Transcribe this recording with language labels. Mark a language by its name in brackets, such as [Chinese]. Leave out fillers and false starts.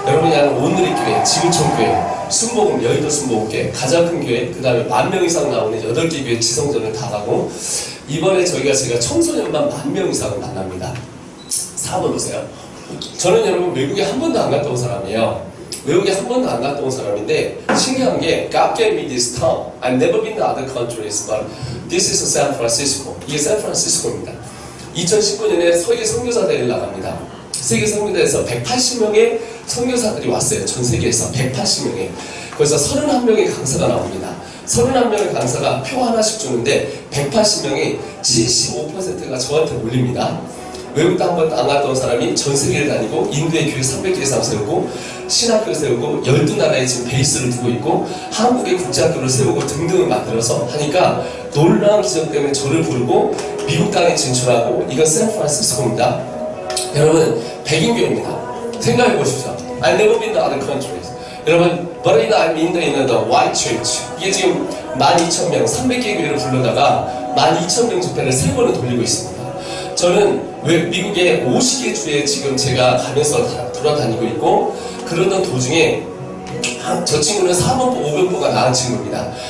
[Korean] 여러분이 아는 오늘의 교회, 지구촌교회, 순복음, 여의도 순복음교회, 가장 큰 교회, 그 다음에 10,000명 이상 나오는 8개 교회 지성전을 다 가고 이번에 제가 청소년만 10,000명 이상을 만납니다. 4번 오세요. 저는 여러분 외국에 한 번도 안 갔다 온 사람이에요. 외국에 한 번도 안 갔다 온 사람인데 신기한 게 [English] God gave me this town. I've never been to other countries, but this is San Francisco. [Korean] 이게 샌프란시스코입니다. 2019년에 세계 선교사 대회를 나갑니다. 세계 선교대에서 180명의 선교사들이 왔어요. 전 세계에서 180명의. 그래서 31명의 강사가 나옵니다. 31명의 강사가 표 하나씩 주는데 180명이 75%가 저한테 올립니다. 외국도 한 번도 안 갔다 온 사람이 전 세계를 다니고 인도의 교회 300개 이상 세우고 신학교 세우고 12나라에 지금 베이스를 두고 있고 한국의 국제학교를 세우고 등등을 만들어서 하니까 놀라운 기적 때문에 저를 부르고 미국 땅에 진출하고 이건 샌프란시스코입니다. 여러분 백인교회입니다. 생각해 보십시오. [English] I've never been to other countries. [Korean] 여러분 [English] but I'm in the white church. [Korean] 이게 지금 12,000명 300개 교회를 불러다가 12,000명 집회를 3번을 돌리고 있습니다. 저는 미국의 50개 주에 지금 제가 가면서 돌아다니고 있고 그러던 도중에 저 친구는 4번부, 5번부가 나은 친구입니다.